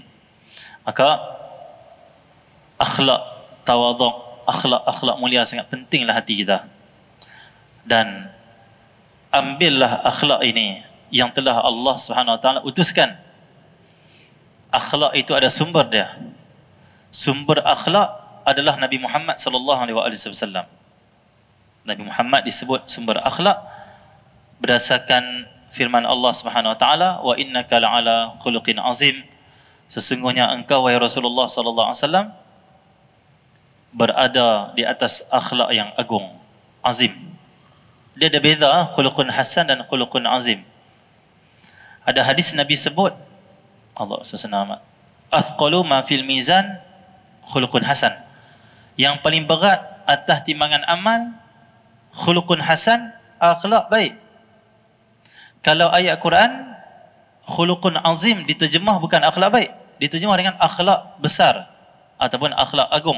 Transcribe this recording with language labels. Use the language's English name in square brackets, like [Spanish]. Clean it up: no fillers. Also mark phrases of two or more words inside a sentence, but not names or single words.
[Malay] Maka akhlak tawaduk, akhlak mulia sangat pentinglah hati kita. Dan ambillah akhlak ini yang telah Allah [Arabic] سبحانه وتعالى [Malay] utuskan. Akhlak itu ada sumber dia. Sumber akhlak adalah Nabi Muhammad sallallahu alaihi wasallam. Nabi Muhammad disebut sumber akhlak berdasarkan firman Allah [Arabic] سبحانه وتعالى, وإنك لعلى خلق عظيم. [Malay] Sesungguhnya engkau wahai Rasulullah [Arabic] صلى الله عليه وسلم [Malay] berada di atas akhlak yang agung, azim. Dia ada beza [Arabic] خلق حسن [Malay] dan [Arabic] خلق عظيم. [Malay] Ada hadis Nabi sebut, Allah SWT, [Arabic] أثقل ما في الميزان خلق حسن. [Malay] Yang paling berat atas timbangan amal [Arabic] خلق حسن, [Malay] akhlak baik. Kalau ayat Quran [Arabic] خلق عظيم [Malay] diterjemah bukan akhlak baik, diterjemah dengan akhlak besar ataupun akhlak agung.